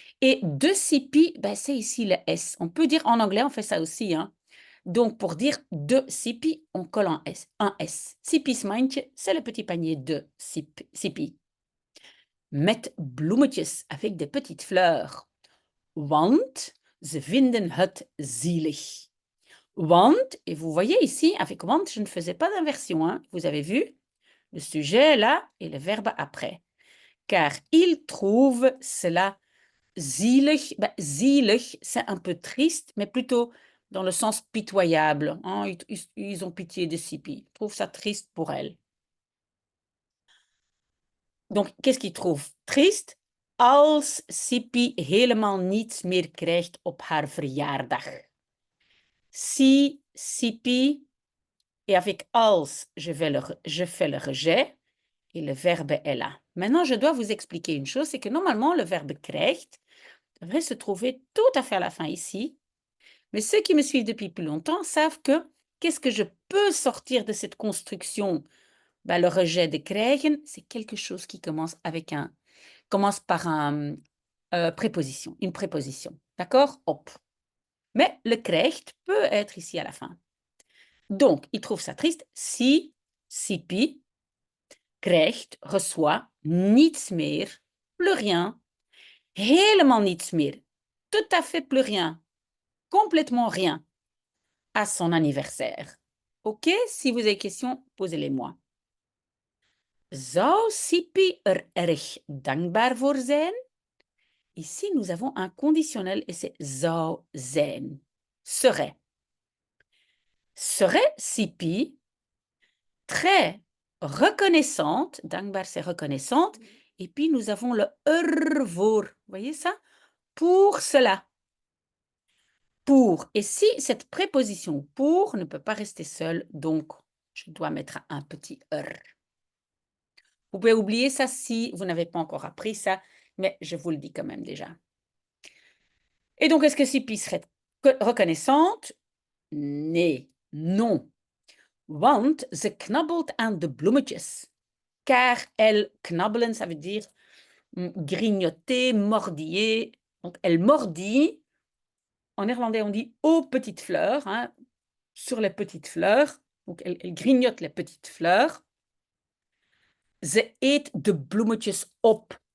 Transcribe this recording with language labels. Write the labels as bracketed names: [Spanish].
[French] Et de Sipi, ben, c'est ici le S. On peut dire en anglais, on fait ça aussi. Hein. Donc, pour dire de Sipi, on colle un S. Un S. [Dutch] Sipi's mandje, [French] c'est le petit panier de Sipi. [Dutch] Met bloemetjes, [French] avec des petites fleurs. [Dutch] Want ze vinden het zielig. [French] Want, et vous voyez ici, avec want, je ne faisais pas d'inversion. Hein. Vous avez vu? Le sujet là et le verbe après. Car ils trouvent cela zielig. Ben, zielig, c'est un peu triste, mais plutôt dans le sens pitoyable. Hein. Ils ont pitié de Sipi. Ils trouvent ça triste pour elle. Donc, qu'est-ce qu'ils trouvent triste? [Dutch] Als Sipi helemaal niets meer krijgt op haar verjaardag. [French] Si, Sipi, et avec als, je fais le rejet, et le verbe est là. Maintenant, je dois vous expliquer une chose, c'est que normalement, le verbe krijgt devrait se trouver tout à fait à la fin ici. Mais ceux qui me suivent depuis plus longtemps savent que qu'est-ce que je peux sortir de cette construction? Ben, le rejet de krijgen, c'est quelque chose qui commence par une préposition. D'accord? Op. Mais le krijgt peut être ici à la fin. Donc, il trouve ça triste si Sipi krijgt, reçoit [Dutch] niets meer, [French] plus rien, [Dutch] helemaal niets meer, [French] tout à fait plus rien, complètement rien, à son anniversaire. Ok? Si vous avez des questions, posez-les-moi. [Dutch] Zou Sipi erg dankbaar voor zijn? [French] Ici, nous avons un conditionnel et c'est zou zijn. Serait. Serait Sipi très reconnaissante, dankbaar c'est reconnaissante, et puis nous avons le ervoor, vous voyez ça? Pour cela. Pour. Et si cette préposition pour ne peut pas rester seule, donc je dois mettre un petit er. Vous pouvez oublier ça si vous n'avez pas encore appris ça, mais je vous le dis quand même déjà. Et donc, est-ce que Sipi serait reconnaissante? [Dutch] Nee, non. Want ze knabbelt aan de bloemetjes. [French] Car elle knabbelen, ça veut dire grignoter, mordiller. Donc, elle mordit. En néerlandais, on dit aux petites fleurs, hein, sur les petites fleurs. Donc, elle grignote les petites fleurs. [Dutch] Ze eet de bloemetjes op.